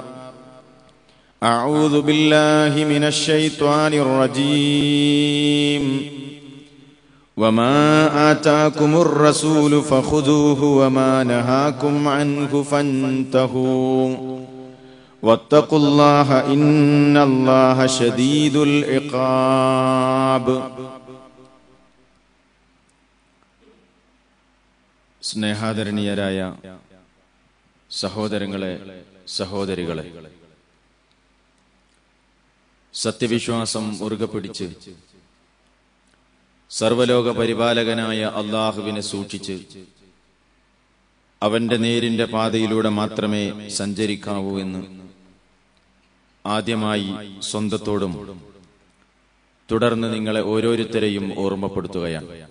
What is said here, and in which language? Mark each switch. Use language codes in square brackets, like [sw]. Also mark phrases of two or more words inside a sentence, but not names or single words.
[ar] أعوذ بالله من الشيطان الرجيم. وما آتاكم الرسول فخذوه وما نهاكم عنه فانتهوا واتقوا الله إن الله شديد العقاب. [ml] സ്നേഹാദരണീയരായ സഹോദരങ്ങളെ, സഹോദരികളെ, സത്യവിശ്വാസം മുറുകെ പിടിച്ച് സർവലോക പരിപാലകനായ അള്ളാഹുവിനെ സൂക്ഷിച്ച് അവന്റെ നേരിന്റെ പാതയിലൂടെ മാത്രമേ സഞ്ചരിക്കാവൂ എന്ന് ആദ്യമായി സ്വന്തത്തോടും തുടർന്ന് നിങ്ങളെ ഓരോരുത്തരെയും ഓർമ്മപ്പെടുത്തുകയാണ്.